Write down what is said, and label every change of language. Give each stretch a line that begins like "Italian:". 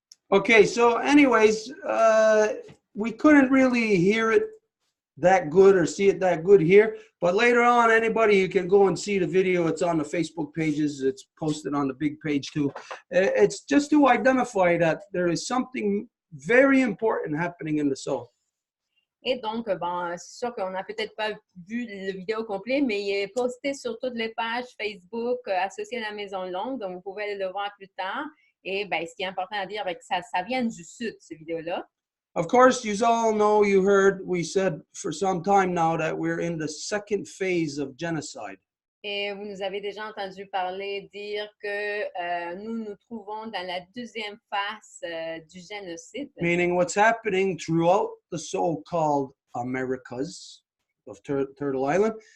English: Okay, so anyways, we couldn't really hear it that good or see it that good here, but later on, anybody, you can go and see the video. It's on the Facebook pages. It's posted on the big page too. It's just to identify that there is something very important happening in the soul.
French: Et donc, bon, c'est sûr qu'on n'a peut-être pas vu le vidéo complet, mais il est posté sur toutes les pages Facebook associées à la Maison Longue, donc vous pouvez aller le voir plus tard. Et ben, ce qui est important à dire, ça vient du sud, cette vidéo-là.
English: Of course, you all know, you heard, we said for some time now that we're in the second phase of genocide.
French: Et vous nous avez déjà entendu parler, dire que nous nous trouvons dans la deuxième phase du génocide.
English: Meaning what's happening throughout the so-called Americas of Turtle Island.